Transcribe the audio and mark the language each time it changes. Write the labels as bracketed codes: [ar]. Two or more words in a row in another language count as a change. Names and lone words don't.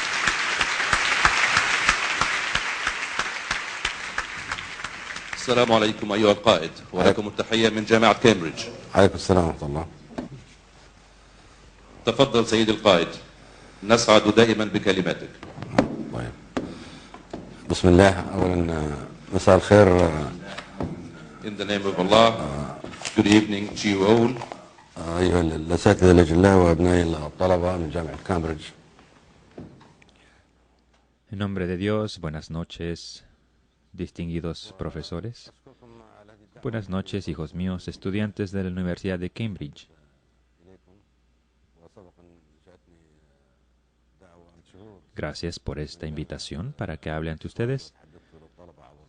[ar] السلام عليكم أيها القائد، ولكم التحية من جامعة كامبريدج. عليكم السلام ورحمة الله. تفضل سيد القائد، نسعد دائما بكلماتك. طيب. بسم الله. أولا مساء الخير. [en] In the name of Allah, good evening to you all. [ar] أيها الأساتذة الأجلاء وأبنائي الطلبة من جامعة كامبريدج. [es] En nombre de Dios, buenas noches, distinguidos profesores. Buenas noches, hijos míos, estudiantes de la Universidad de Cambridge. Gracias por esta invitación para que hable ante ustedes.